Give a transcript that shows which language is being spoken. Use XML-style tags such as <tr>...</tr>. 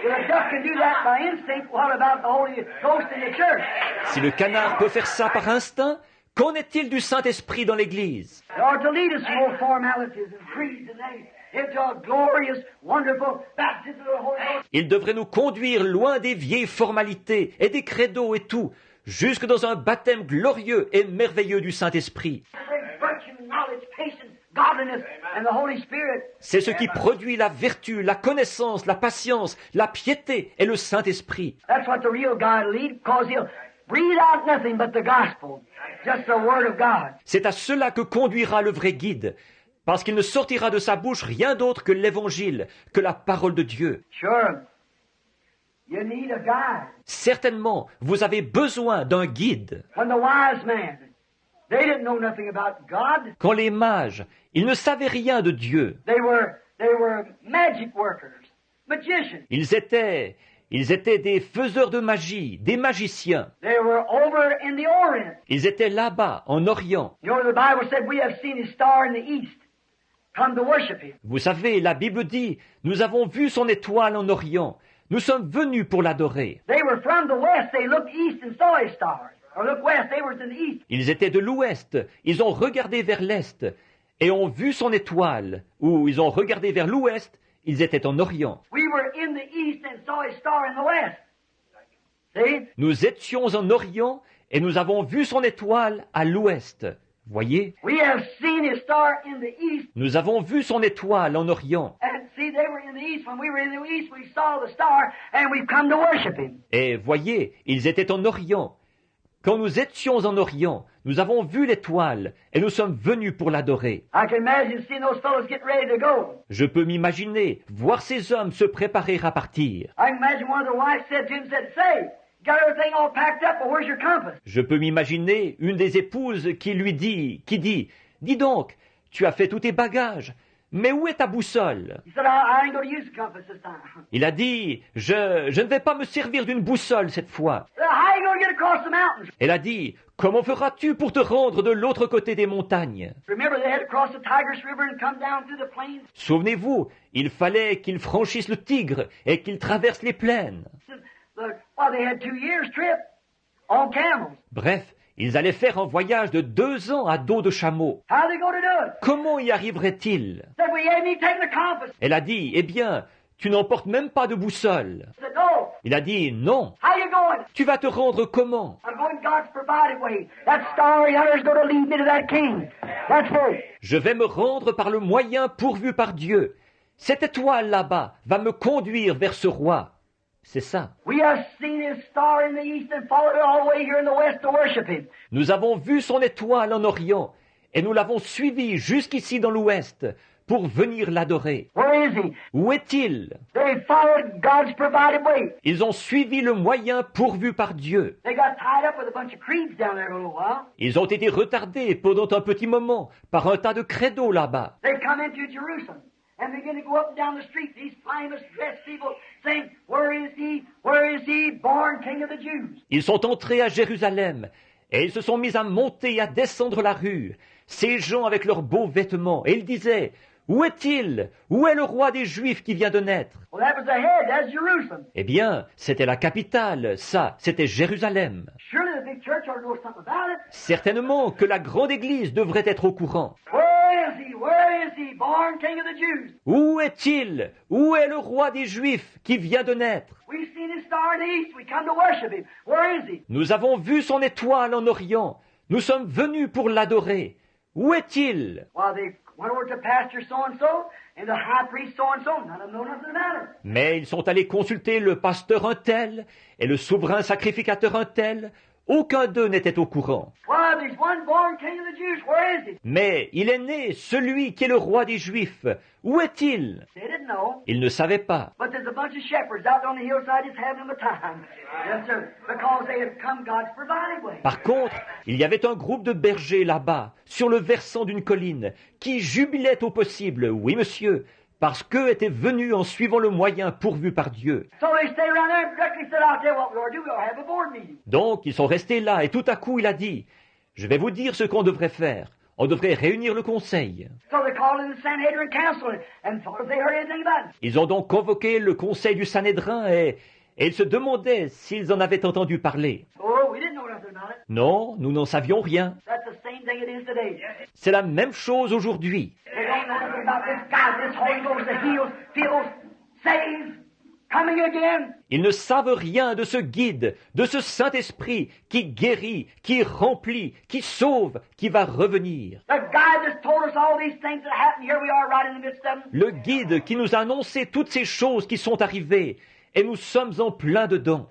<en>If a duck can do that by instinct, what about the Holy Ghost in the church?</en> <fr>Si le canard peut faire ça par instinct, qu'en est-il du Saint-Esprit dans l'Église?</fr> <en>They are to lead us from old formalities and creeds and things into a glorious, wonderful baptism of the Holy Ghost.</en> <fr>Il devrait nous conduire loin des vieilles formalités et des credos et tout, jusque dans un baptême glorieux et merveilleux du Saint-Esprit.</fr> <en>Bring virtue, knowledge, patience, godliness, and the Holy Spirit.</en> <fr>C'est ce qui produit la vertu, la connaissance, la patience, la piété et le Saint-Esprit.</fr> <en>That's what the real God will lead, because He'll breathe out nothing but the gospel, just the Word of God.</en> <fr>C'est à cela que conduira le vrai guide, parce qu'il ne sortira de sa bouche rien d'autre que l'Évangile, que la parole de Dieu.</fr> <en>Sure, you need a guide.</en> <fr>Certainement, vous avez besoin d'un guide.</fr> <en>When the wise men, they didn't know nothing about God.</en> <fr>Quand les mages, ils ne savaient rien de Dieu.</fr> <en>They were magic workers, magicians.</en> <fr>Ils étaient des faiseurs de magie, des magiciens.</fr> <en>They were over in the Orient.</en> <fr>Ils étaient là-bas, en Orient.</fr> <en>You know, the Bible said we have seen His star in the east. Come to worship Him.</en> <fr>Vous savez, la Bible dit, nous avons vu son étoile en Orient. Nous sommes venus pour l'adorer.</fr> <en>They were from the west. They looked east and saw His stars. Or looked west. They were in the east.</en> <fr>Ils étaient de l'ouest. Ils ont regardé vers l'est et ont vu son étoile. Ou ils ont regardé vers l'ouest. Ils étaient en Orient.</fr> <en>We were in the east and saw His star in the west. See?</en> <fr>Nous étions en Orient et nous avons vu son étoile à l'ouest. Voyez,</fr> <en>We have seen his star in the east.</en> <fr>nous avons vu son étoile en Orient.</fr> <en>And see, they were in the east. When we were in the east, we saw the star, and we've come to worship him.</en> <fr>Et voyez, ils étaient en Orient. Quand nous étions en Orient, nous avons vu l'étoile et nous sommes venus pour l'adorer.</fr> <en>I can imagine seeing those fellows get ready to go.</en> <fr>Je peux m'imaginer voir ces hommes se préparer à partir.</fr> <en>I can imagine one of their wives said to him, "Say, got everything all packed up, but where's your compass?"</en> <fr>Je peux m'imaginer une des épouses qui dit, dis donc, tu as fait tous tes bagages, mais où est ta boussole?</fr> <en>He said, I ain't going to use the compass this time.</en> <fr>Il a dit, je ne vais pas me servir d'une boussole cette fois.</fr> <en>How are you going to get across the mountains?</en> <fr>Elle a dit, comment feras-tu pour te rendre de l'autre côté des montagnes?</fr> <en>Remember, they had to cross the Tigris River and come down through the plains.</en> <fr>Souvenez-vous, il fallait qu'ils franchissent le Tigre et qu'ils traversent les plaines.</fr> <en>Well, they had 2 years trip on camels.</en> <fr>Bref, ils allaient faire un voyage de 2 ans à dos de chameau.</fr> <en>How are they going to do it?</en> <fr>Comment y arriveraient-ils?</fr> <en>Said, we ain't even taking the compass.</en> <fr>Elle a dit, eh bien, tu n'emportes même pas de boussole.</fr> <en>Said, no.</en> <fr>Il a dit, non.</fr> <en>How you going?</en> <fr>Tu vas te rendre comment?</fr> <en>I'm going God's provided way. That star yonder is going to lead me to that king. That's it.</en> <fr>Je vais me rendre par le moyen pourvu par Dieu. Cette étoile là-bas va me conduire vers ce roi. C'est ça.</fr> <en>We have seen his star in the east and followed it all the way here in the west to worship him.</en> <fr>Nous avons vu son étoile en Orient et nous l'avons suivi jusqu'ici dans l'ouest pour venir l'adorer.</fr> <en>Where is he?</en> <fr>Où est-il?</fr> <en>They followed God's provided way.</en> <fr>Ils ont suivi le moyen pourvu par Dieu.</fr> <en>They got tied up with a bunch of creeds down there for a little while.</en> <fr>Ils ont été retardés pendant un petit moment par un tas de credos là-bas.</fr> <en>They come into Jerusalem and begin to go up and down the street, these famous dressed people saying, where is he, born King of the Jews?</en> <fr>Ils sont entrés à Jérusalem et ils se sont mis à monter et à descendre la rue, ces gens avec leurs beaux vêtements, et ils disaient, où est-il? Où est le roi des Juifs qui vient de naître?</fr> <en>Well, that was the head, that's Jerusalem.</en> <fr>Eh bien, c'était la capitale, ça, c'était Jérusalem.</fr> <en>Surely the big church ought to know something about it.</en> <fr>Certainement que la grande église devrait être au courant.</fr> <en>Where is he, born King of the Jews?</en> <fr>Où est-il? Où est le roi des Juifs qui vient de naître?</fr> <en>We've seen his star in the east, we come to worship him. Where is he?</en> <fr>Nous avons vu son étoile en Orient. Nous sommes venus pour l'adorer. Où est-il?</fr> <en>Well, they went over to pastor so-and-so and the high priest so-and-so. None of them know nothing about it.</en> <fr>Mais ils sont allés consulter le pasteur un tel et le souverain sacrificateur un tel. Aucun d'eux n'était au courant.</fr> <en>Well, there's one born King of the Jews. Where is he?</en> <fr>Mais il est né, celui qui est le roi des Juifs. Où est-il?</fr> <en>They didn't know.</en> <fr>Ils ne savaient pas.</fr> <en>But there's a bunch of shepherds out on the hillside just having them a time. Yes, sir. Because they have come God's provided way.</en> <fr>Par contre, il y avait un groupe de bergers là-bas, sur le versant d'une colline, qui jubilaient au possible, oui monsieur, parce qu'eux étaient venus en suivant le moyen pourvu par Dieu.</fr> <en>So they stay around there and directly said, I'll tell you what we ought to do. We ought to have a board meeting.</en> <fr>Donc, ils sont restés là, et tout à coup, il a dit, je vais vous dire ce qu'on devrait faire. On devrait réunir le conseil.</fr> <en>So they called in the Sanhedrin council and thought if they heard anything about it.</en> <fr>Ils ont donc convoqué le conseil du Sanhédrin et ils se demandaient s'ils en avaient entendu parler.</fr> <en>Oh, we didn't know nothing about it.</en> <fr>Non, nous n'en savions rien.</fr> <en>That's the same thing it is today.</en> <fr>C'est la même chose aujourd'hui.</fr> <en>They don't know nothing about this God, this Holy Ghost that heals, fills, saves, coming again.</en> <fr>Ils ne savent rien de ce guide, de ce Saint-Esprit qui guérit, qui remplit, qui sauve, qui va revenir.</fr> <en>The guy that's told us all these things that happened, here we are right in the midst of them.</en> <fr>Le guide qui nous a annoncé toutes ces choses qui sont arrivées. Et nous sommes en plein dedans.</fr>